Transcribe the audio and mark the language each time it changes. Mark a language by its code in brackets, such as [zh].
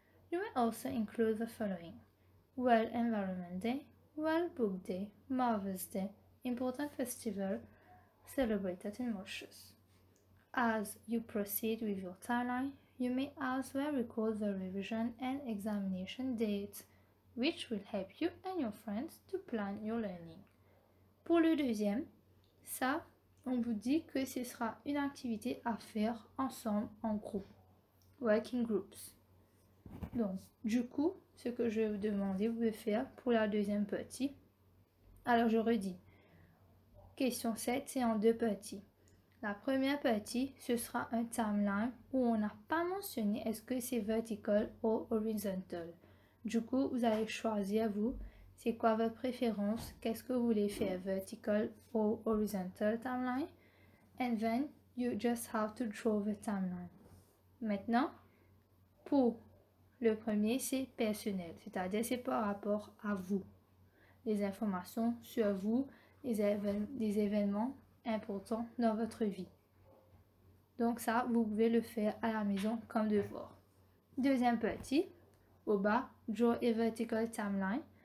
[en] You may also include the following: World Environment Day, World Book Day, Mother's Day, important festival celebrated in Mauritius. As you proceed with your timeline, you may as well record the revision and examination dates, which will help you and your friends to plan your learning. [fr] Pour le deuxième, ça, on vous dit que ce sera une activité à faire ensemble en groupe, working groups. Donc, du coup, ce que je vais vous demander, vous pouvez faire pour la deuxième partie. Alors, je redis. Question 7, c'est en deux parties. La première partie, ce sera un timeline où on n'a pas mentionné est-ce que c'est vertical ou horizontal. Du coup, vous allez choisir, vous, c'est quoi votre préférence, qu'est-ce que vous voulez faire, vertical ou horizontal timeline. [en] And then, you just have to draw the timeline. [fr] Maintenant, pour le premier, c'est personnel, c'est-à-dire c'est par rapport à vous. Les informations sur vous, les événements importants dans votre vie. Donc ça, vous pouvez le faire à la maison comme devoir. Deuxième partie, au bas, draw a vertical timeline.